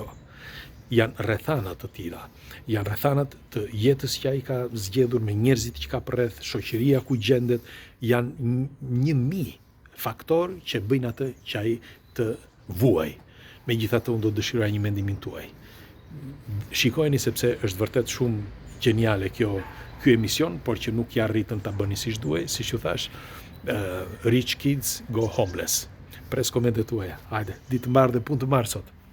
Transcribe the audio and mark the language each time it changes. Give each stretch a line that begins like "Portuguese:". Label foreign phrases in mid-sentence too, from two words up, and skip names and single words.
Albanian: Janë rrethanat të tilla. Janë rrethanat të jetës që ai ka zgjedhur me njerëzit që ka përreth, shoqëria ku gjendet, janë 1000 faktor që bëjnë atë që ai të vuaj. Megjithatë unë do dëshiroja një mendimin tuaj. Shikojeni sepse është vërtet shumë geniale ky emision, por që nuk ja arritën ta bëni siç duhej, siç ju thash,
English: rich kids go homeless.
Albanian: Pres komentet tuaja. Hajde, ditë të mbarë dhe punë të marë sot.